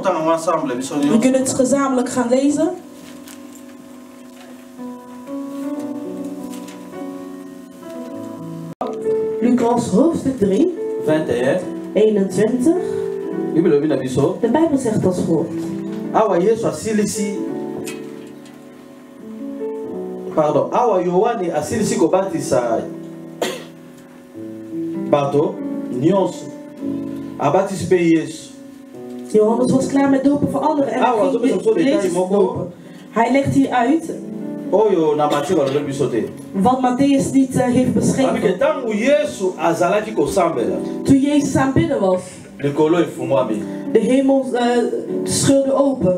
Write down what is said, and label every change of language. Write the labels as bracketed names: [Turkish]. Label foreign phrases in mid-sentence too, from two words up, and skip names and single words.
[Dutch] We kunnen het gezamenlijk gaan lezen. Lucas hoofdstuk 3, 21. De Bijbel zegt als volgt. [Lingala] Pardon, awa Yohane asilisi kobatisa bato nyonso abatisi pe Yesu. [Dutch] Johannes was klaar met dopen voor anderen en Jezus dopen. Hij legt hier uit wat Matthäus niet heeft beschreven. Toen Jezus aanbidden was, de hemel scheurde open.